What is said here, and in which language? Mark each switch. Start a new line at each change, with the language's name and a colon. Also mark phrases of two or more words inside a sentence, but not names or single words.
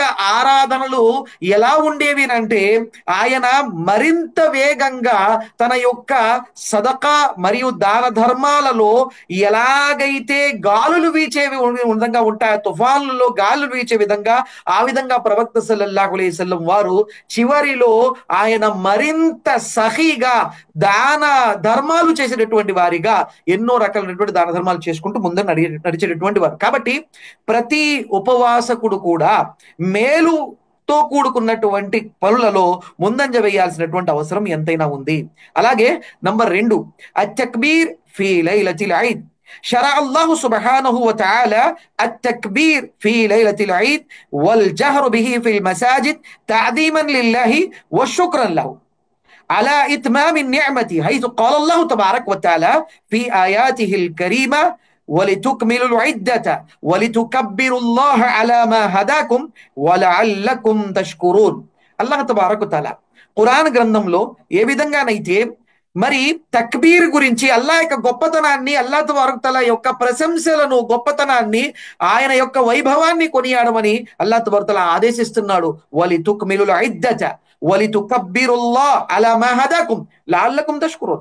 Telugu: ఆరాధనలు ఎలా ఉండేవి అంటే, ఆయన మరింత వేగంగా తన యొక్క సదకా మరియు దాన ధర్మాలలో ఎలాగైతే గాలులు వీచే విధంగా ఉంటాయో, తుఫాన్లలో గాలులు వీచే విధంగా, ఆ విధంగా ప్రవక్త
Arabic: صلى الله عليه وسلم
Telugu: వారు చివరిలో ఆయన మరింత సహీగా దాన ధర్మాలు చేసేటటువంటి వారిగా ఎన్నో రకాలైనటువంటి దాన ధర్మాలు చేసుకుంటూ ముందు నడిచేటటువంటి వారు. కాబట్టి ప్రతి ఉపవాసకుడు కూడా మేలుతో కూడుకున్నటువంటి పనులలో ముందంజ వేయాల్సినటువంటి అవసరం ఎంతైనా ఉంది. అలాగే నంబర్
Arabic: 2, التكبير في ليلة العيد. شرع الله سبحانه وتعالى التكبير في ليلة العيد والجهر به في المساجد تعظيما لله وشكرا له على إتمام النعمة، حيث قال الله تبارك وتعالى في آياته الكريمة: ولتكملوا العدة ولتكبروا الله على ما هداكم ولعلكم تشكرون. الله تبارك وتعالى
Telugu: ఖురాన్ గ్రంథంలో ఏ విధంగానైతే మరి తక్బీర్ గురించి, అల్లాహ్ యొక్క గొప్పతనాన్ని,
Arabic: الله تبارك وتعالى
Telugu: యొక్క ప్రశంసలను, గొప్పతనాన్ని, ఆయన యొక్క వైభవాన్ని కొనియాడమని
Arabic: الله تبارك وتعالى
Telugu: ఆదేశిస్తున్నాడు.
Arabic: ولتكملوا العدة ولتكبروا الله على ما هداكم لعلكم تشكرون.